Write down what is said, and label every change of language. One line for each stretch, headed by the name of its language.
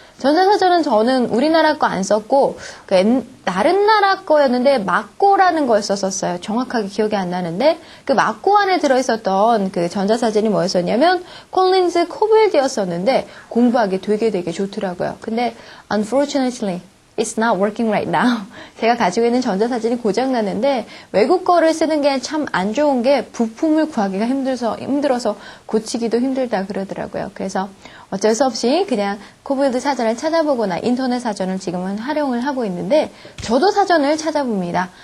Korean: 전자사전은 저는 우리나라 거 안 썼고 다른 나라 거였는데 마꼬라는 걸 썼었어요. 정확하게 기억이 안 나는데 그 마꼬 안에 들어있었던 그 전자사전이 뭐였었냐면 콜린즈 코빌드였었는데 공부하기 되게 좋더라고요. 근데
English: unfortunately It's not working right now.
Korean: 제가 가지고 있는 전자사진이 고장났는데 외국 거를 쓰는 게 참 안 좋은 게 부품을 구하기가 힘들어서 고치기도 힘들다 그러더라고요. 그래서 어쩔 수 없이 그냥 코빌드 사전을 찾아보거나 인터넷 사전을 지금은 활용을 하고 있는데 저도 사전을 찾아봅니다.